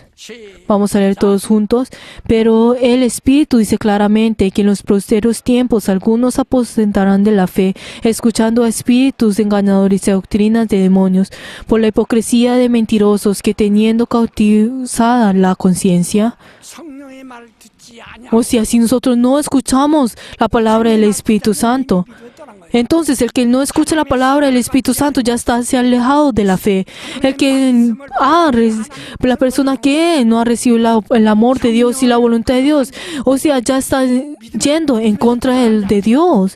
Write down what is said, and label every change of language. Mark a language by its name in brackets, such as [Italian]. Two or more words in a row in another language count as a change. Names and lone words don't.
[Spanish] Vamos a leer todos juntos. Pero el Espíritu dice claramente que en los posteriores tiempos algunos aposentarán de la fe, escuchando a espíritus engañadores y a doctrinas de demonios, por la hipocresía de mentirosos que teniendo cautivada la conciencia. [Korean] 성령의 말을 듣지 아니하고 [Spanish] O sea, si nosotros no escuchamos la palabra del Espíritu Santo, entonces el que no escucha la palabra del Espíritu Santo ya se ha alejado de la fe. La persona que no ha recibido el amor de Dios y la voluntad de Dios, o sea, ya está yendo en contra de Dios.